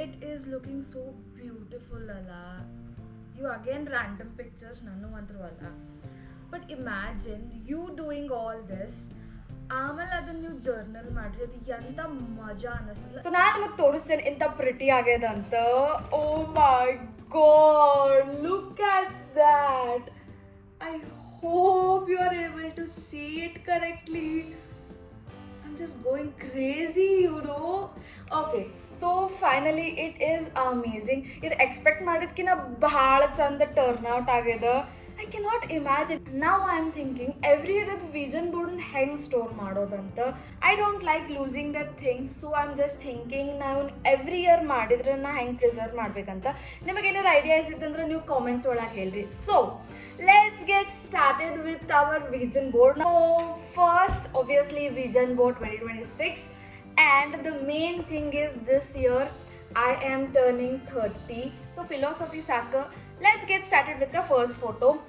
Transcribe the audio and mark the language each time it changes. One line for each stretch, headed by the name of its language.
English: is looking so beautiful ಅಲ್ಲ. You again random pictures
Kannada: ನಾನು ಅಂತರೂ ಅಲ್ಲ.
English: But imagine you doing all this,
Kannada: ಆಮೇಲೆ ಅದನ್ನ ನೀವು ಜರ್ನಲ್ ಮಾಡ್ರಿ, ಅದು ಎಂತ ಮಜಾ ಅನ್ನಿಸ್ತಲ್ಲ.
English: so
Kannada: ನಾನು ನಿಮಗೆ ತೋರಿಸ್ತೇನೆ ಎಂತ ಪ್ರಿಟಿ ಆಗ್ಯದಂತ.
English: Oh my god, look at that. I hope you are able to see it correctly. I'm just going crazy, you know. Okay, so finally it is amazing.
Kannada: ಇದು ಎಕ್ಸ್ಪೆಕ್ಟ್ ಮಾಡಿದ್ಕಿನ ಬಹಳ ಚಂದ ಟರ್ನ್ ಔಟ್ ಆಗ್ಯದ.
English: I cannot imagine. Now I am thinking every year
Kannada: ಅದು vision board ಹೆಂಗೆ store ಮಾಡೋದಂತ.
English: I don't like losing that things, so I'm just thinking
Kannada: ನಾವು every year ಮಾಡಿದ್ರೆ ನಾ ಹೆಂಗೆ ಪ್ರಿಸರ್ವ್ ಮಾಡ್ಬೇಕಂತ. ನಿಮಗೇನಾದ್ರು ಐಡಿಯಾಸ್ ಇದ್ದಂದ್ರೆ ನೀವು ಕಾಮೆಂಟ್ಸ್ ಒಳಗೆ ಹೇಳ್ರಿ.
English: So let's get started with our vision board. Now first obviously vision board 2026, and the main thing is this year I am turning 30, so philosophy saka. Let's get started with the first photo.